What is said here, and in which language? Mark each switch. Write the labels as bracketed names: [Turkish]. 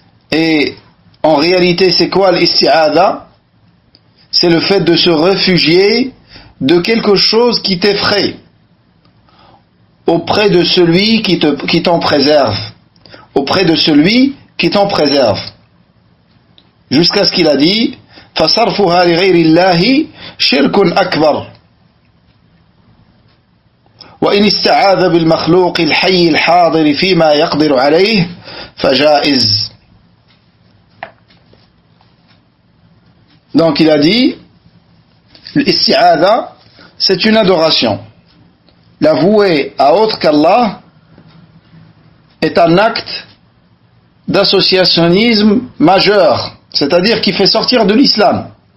[French] Et en réalité, c'est quoi l'isti'adha? C'est le fait de se réfugier de quelque chose qui t'effraie auprès de celui qui t'en préserve. Auprès de celui qui t'en préserve. Jusqu'à ce qu'il a dit [Arabic] فَصَرْفُهَا لِغَيْرِ اللَّهِ شِرْكٌ أَكْبَرٌ وإن استعاذ بالمخلوق الحي الحاضر فيما يقدر عليه فجائز. [French] Donc il a dit l'isti'adha, c'est une adoration. La vouer à autre qu'Allah est un acte d'associationnisme majeur, c'est-à-dire qui fait sortir de l'islam.